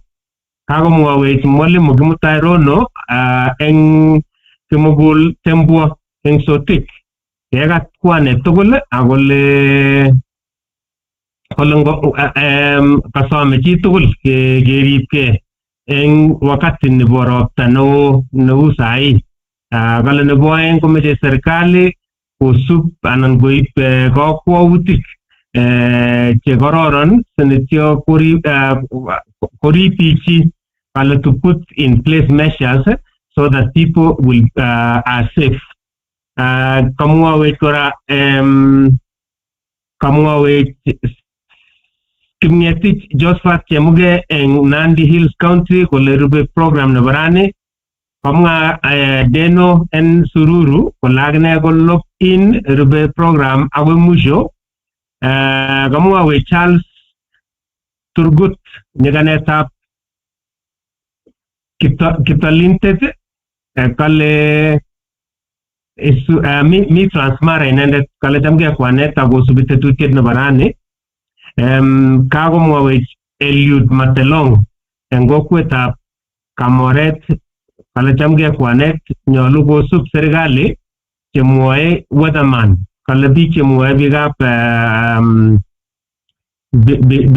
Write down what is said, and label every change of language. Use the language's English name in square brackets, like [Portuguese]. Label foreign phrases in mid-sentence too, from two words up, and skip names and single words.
[Kalenjin] Kakomwawech mwalimu Kimutai Rono eng Kimugul Tembwa eng Sotik kekat kwanet tugul akole kasome chi tugul keripke eng wakati nebo ropta neu sai. Kale nebo aeng komeche serikali kosub anan koib kakwautik chekororon sinityo koripichi kale [English] to put in place measures so that people will are safe. [Kalenjin] Kamwawech kora Kimngetich Josephat Chemuge eng Nandi Hills County kole rube program nebo rani. Kamwa Deno en Sururu kole akine kolop in rube program akoi mwisho. Kamwawech Charles Turgut nyikanetab Kiptalintet kale mi Transmara inendet kale chamke kwanet akosubi tetutiet nebo rani. Kakomwawech Eliud Matelong eng kokwetab Kamoret kale chamke kwanet nyolu kosub serikali chemwoe weatherman kale biik chemwoe biikab